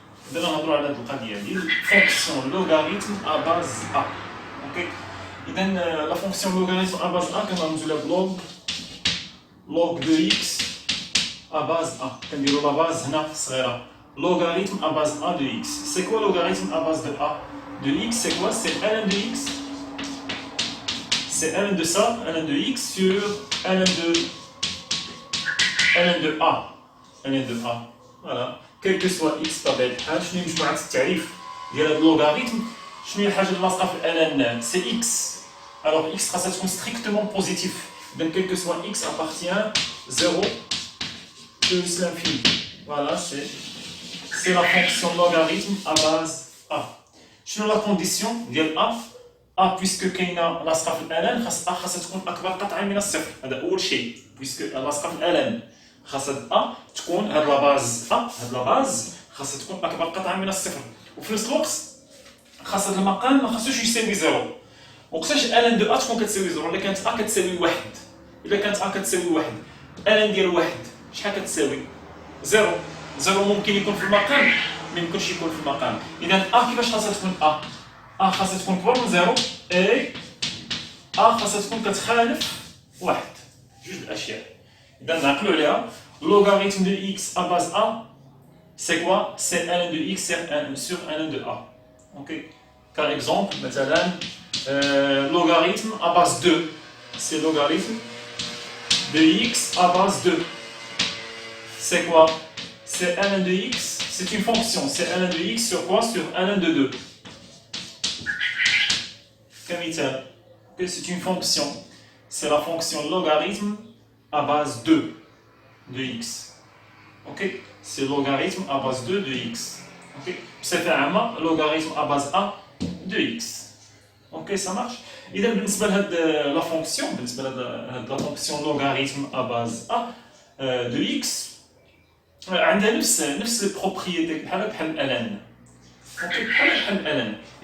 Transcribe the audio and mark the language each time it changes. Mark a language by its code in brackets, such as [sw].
[ar] إذا نهضروا على هذه القضية ديال فونكسيون لوغاريتم à base A. اوكي. إذا لا فونكسيون لوغاريتم à base A كنرمزوا لها log de x à base A. كنديروا لا باز هنا صغيرة. [fr] Logarithme à base A de x. C'est quoi logarithme à base de A de x? C'est quoi? C'est ln de x. C'est ln de ça, ln de x sur ln de A. ln de A. Voilà. Quel que soit x طبيعة الحال. [ar] شنو هي مجموعة التعريف ديال هاد اللوغاريتم؟ شنو هي الحاجة اللي لاصقة في ln؟ C'est x. [fr] Alors x خاصها تكون strictement positif. Donc quel que soit x appartient 0 plus l'infini. Voilà, c'est la fonction logarithme à base A. [ar] شنو la condition ديال A؟ A puisque كاينه لاصقه في ln خاصها تكون اكبر قطعا من الصفر. هذا اول شيء. puisque لاصقه في ln خاصها A تكون هاد لا باز A هاد لا باز خاصها تكون اكبر قطعا من الصفر. وفي نفس الوقت خاص هاد المقام ما خاصوش يساوي زيرو. وقتاش ln دو A تكون كتساوي زيرو؟ الا كانت A كتساوي واحد. الا كانت A كتساوي واحد ln ديال واحد شحال كتساوي؟ زيرو. زيرو ممكن يكون في المقام ما يمكنش يكون في المقام. اذا A كيفاش خاصها تكون A خاصها تكون كبر من زيرو اي A خاصها تكون كتخالف واحد. جوج الاشياء. [fr] اذا نعقلوا عليها logarithme de x à base A c'est quoi? C'est ln de x sur ln de A. Ok. Par exemple مثلا logarithme à base 2 c'est logarithme de x à base 2. C'est quoi? C'est ln de x, c'est une fonction, c'est ln de x sur quoi? Sur ln de 2. Comme c'est une fonction, c'est la fonction logarithme à base 2 de x. Ok? C'est logarithme à base 2 de x. Ok? C'est vraiment logarithme à base A de x. Ok, ça marche? [ar] إذا بالنسبة لهاد لا فونكسيون بالنسبة لهاد لا فونكسيون لوغاريتم à base A de x عندها نفس البروبريتي بحال ln. اوكي بحال ln.